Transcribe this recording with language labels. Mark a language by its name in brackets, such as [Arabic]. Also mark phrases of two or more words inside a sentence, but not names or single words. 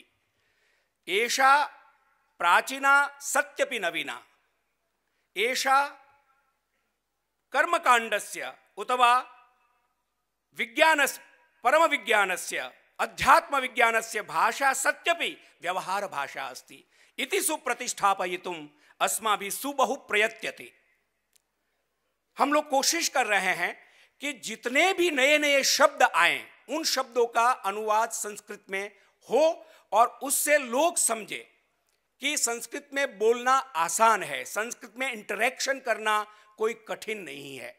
[Sanskrit] एषा प्राचीना सत्यपि नवीना. एषा कर्मकाण्डस्य उतवा विज्ञानस्य परम विज्ञानस्य अध्यात्म विज्ञानस्य भाषा सत्यपि व्यवहार भाषा अस्ति इति सुप्रतिष्ठापयितुम अस्माभिः सुबहु प्रयत्यते. [Hindi] हम लोग कोशिश कर रहे हैं कि जितने भी नए नए शब्द आए उन शब्दों का अनुवाद संस्कृत में हो और उससे लोग समझे कि संस्कृत में बोलना आसान है, संस्कृत में इंटरेक्शन करना कोई कठिन नहीं है.